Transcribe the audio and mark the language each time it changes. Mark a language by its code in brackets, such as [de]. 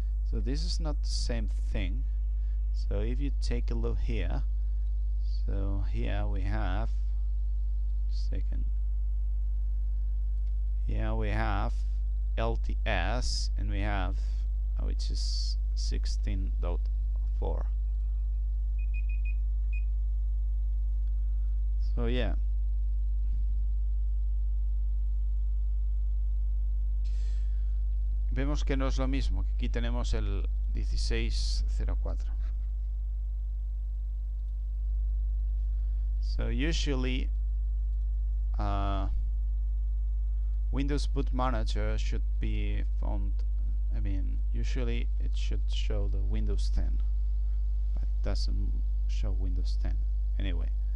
[en] So this is not the same thing. So if you take a look here, so here we have here we have LTS, and we have which is 16.4. [es] So yeah, vemos que no es lo mismo, que aquí tenemos el 16.04. [en] So usually Windows Boot Manager should be found, I mean, usually it should show the Windows 10, but it doesn't show Windows 10 anyway.